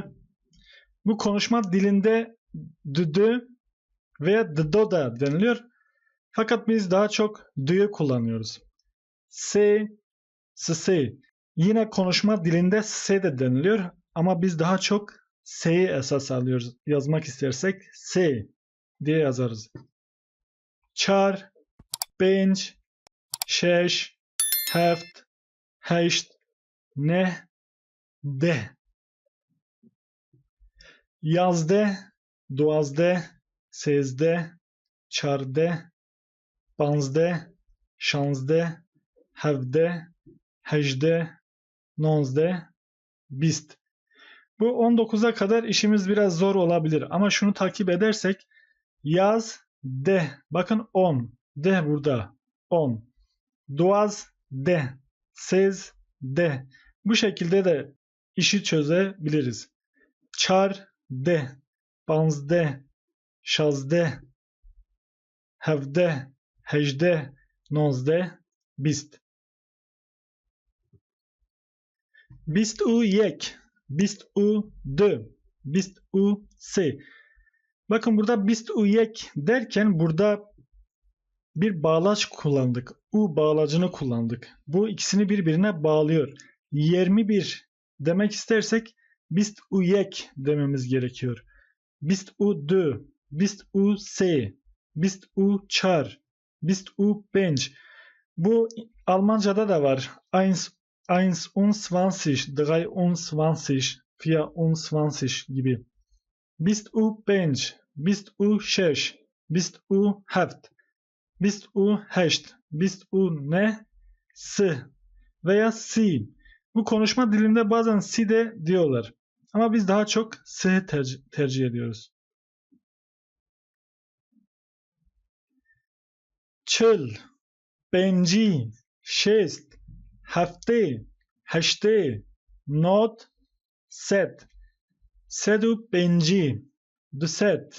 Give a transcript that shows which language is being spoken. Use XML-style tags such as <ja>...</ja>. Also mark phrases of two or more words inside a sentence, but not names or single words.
<tr>Bu konuşma dilinde düdü veya dıdo da deniliyor. Fakat biz daha çok dü'yü kullanıyoruz.</tr> <ku>Se, se.</ku> <tr>Yine konuşma dilinde se de deniliyor. Ama biz daha çok se'yi esas alıyoruz. Yazmak istersek se diye yazarız.</tr> <ku>Çar, bench, şeş, heft, heşt, neh, deh. Yazde, duazde, sezde, çarde, panzde, şanzde, hevde, hecde, nonzde, bist.</ku> <tr>Bu 19'a kadar işimiz biraz zor olabilir ama şunu takip edersek</tr> <ku>yaz, de.</ku> <tr>Bakın 10. De burada. 10.</tr> <ku>Duaz, de. Sez, de.</ku> <tr>Bu şekilde de işi çözebiliriz.</tr> <ku>Çar, de. Panzde, şazde, hevde, hecde, nozde, bist. Bist u yek, bist u dö, bist u se.</ku> <tr>Bakın burada</tr> <ku>bist u yek</ku> <tr>derken burada bir bağlaç kullandık. U bağlacını kullandık. Bu ikisini birbirine bağlıyor. 21 demek istersek</tr> <ku>bist u yek</ku> <tr>dememiz gerekiyor.</tr> <ku>Bist u dö, bist u se, bist u çar, bist u bench.</ku> <tr>Bu Almanca'da da var. Eins, 21, 23, 24 gibi.</tr> <ku>Bist u bench, bist u şeş, bist u heft, bist u heşt, bist u ne, s veya si.</ku> <tr>Bu konuşma dilinde bazen si de diyorlar. Ama biz daha çok s'yi tercih ediyoruz.</tr> <ku>Çıl, benci, şest, hefte, heşte, not, set. Sed u benci, duset.</ku>